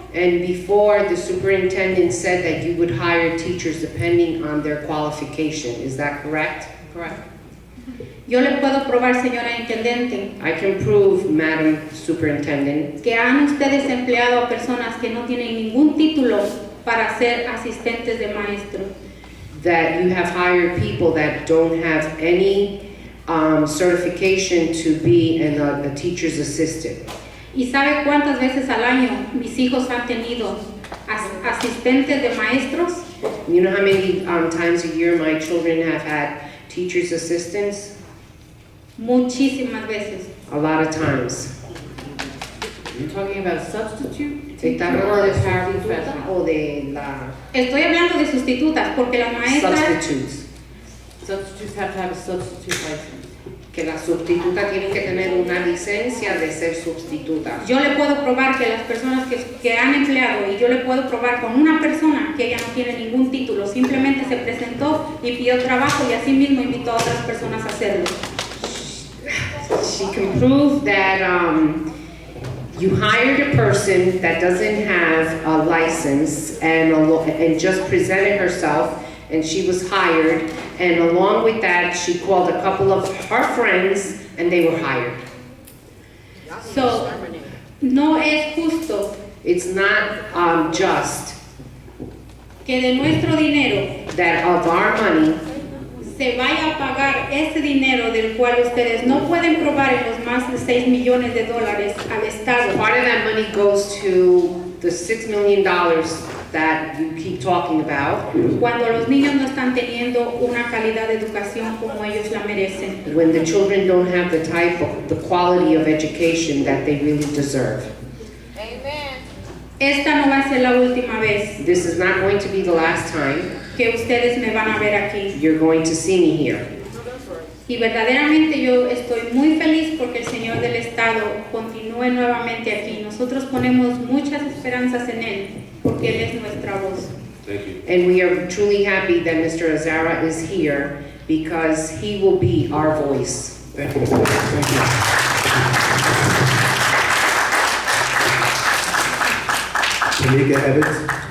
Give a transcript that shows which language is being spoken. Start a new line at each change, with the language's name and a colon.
English: And before, the superintendent said that you would hire teachers depending on their qualification. Is that correct?
Spanish: Correcto. Yo le puedo probar, señora intendente,
English: I can prove, Madam Superintendent,
Spanish: que han ustedes empleado a personas que no tienen ningún título para ser asistentes de maestro.
English: that you have hired people that don't have any certification to be a teacher's assistant.
Spanish: ¿Y sabe cuántas veces al año mis hijos han tenido asistentes de maestros?
English: You know how many times a year my children have had teacher's assistants?
Spanish: Muchísimas veces.
English: A lot of times. You're talking about substitute?
Spanish: ¿Está hablando de
English: paraprofessional?
Spanish: sustituta o de la Estoy hablando de sustitutas porque las maestras,
English: substitutes? Substitutes have to have a substitute license.
Spanish: Que las sustitutas tienen que tener una licencia de ser sustitutas. yo le puedo probar que las personas que han empleado, y yo le puedo probar con una persona que ella no tiene ningún título, simplemente se presentó y pidió trabajo y así mismo invitó a otras personas a hacerlo.
English: She can prove that you hired a person that doesn't have a license and just presented herself and she was hired, and along with that she called a couple of her friends and they were hired.
Spanish: So, no es justo
English: It's not just
Spanish: que de nuestro dinero
English: that of our money
Spanish: se vaya a pagar ese dinero del cual ustedes no pueden probar en los más de 6 millones de dólares al Estado.
English: part of that money goes to the $6 million that you keep talking about
Spanish: Cuando los niños no están teniendo una calidad de educación como ellos la merecen.
English: when the children don't have the quality of education that they really deserve.
Spanish: Esta no va a ser la última vez
English: This is not going to be the last time
Spanish: que ustedes me van a ver aquí.
English: you're going to see me here.
Spanish: Y verdaderamente yo estoy muy feliz porque el Señor del Estado continúe nuevamente aquí. Nosotros ponemos muchas esperanzas en Él porque Él es nuestra voz.
English: Thank you. And we are truly happy that Mr. Azara is here because he will be our voice. Thank you, Mr. Mayor. Thank you. Tamika Evans.